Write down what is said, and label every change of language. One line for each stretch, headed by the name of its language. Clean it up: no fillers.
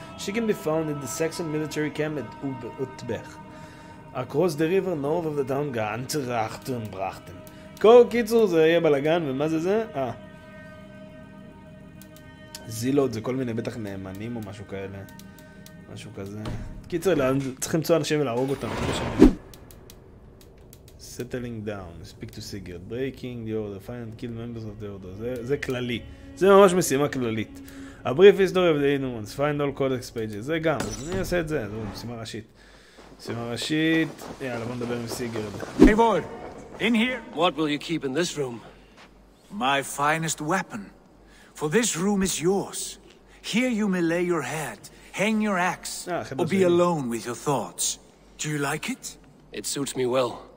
English: She can be found in the Saxon military camp at Utbech. Across the river north of the town Gantrachten.
Hebrew: כל קיצור זה יהיה בלגן, ומה זה? זילות זה כל מיני בטח נאמנים או משהו כאלה. משהו כזה. קיצור, צריך למצוא אנשים ולהרוג אותם.
English: Settling down, speak to Sigurd, breaking the order, find and kill members of the order.
Hebrew: זה כללי. זה ממש משימה כללית.
English: A brief history of the hidden ones, find all codex pages.
Hebrew: זה גם, אני אעשה את זה. זו משימה ראשית. משימה ראשית. יאללה, בוא נדבר עם סיגרד.
English: Eivor, in here. What will you keep in this room? My finest weapon. For this room is yours. Here you may lay your head, hang your axe, or be alone with your thoughts. Do you like it? It suits me well.